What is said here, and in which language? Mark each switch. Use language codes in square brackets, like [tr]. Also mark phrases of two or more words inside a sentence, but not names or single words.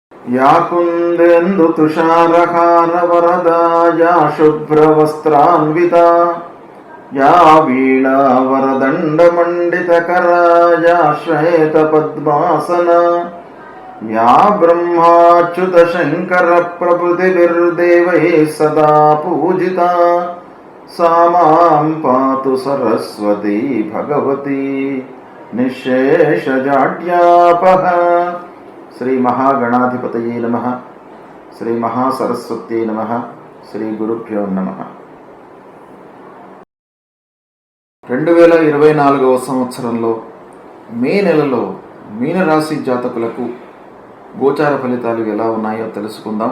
[sa] या कुन्देन्दु तुषारहार वरदा या शुभ्रवस्त्रान्विता या वीणा वरदण्डमण्डितकरा या श्वेतपद्मासना या ब्रह्माच्युतशङ्करप्रभृतिभिर्देवैः सदा पूजिता सा मां पातु सरस्वती भगवती निःशेषजाड्यापः। श्री महागणाधिपतये नमः, श्री महासरस्वत्यै नमः, श्री गुरुभ्यो नमः. [te] 2024 సంవత్సరంలో మే నెలలో మీనరాశి జాతకులకు గోచార ఫలితాలు ఎలా ఉన్నాయో తెలుసుకుందాం.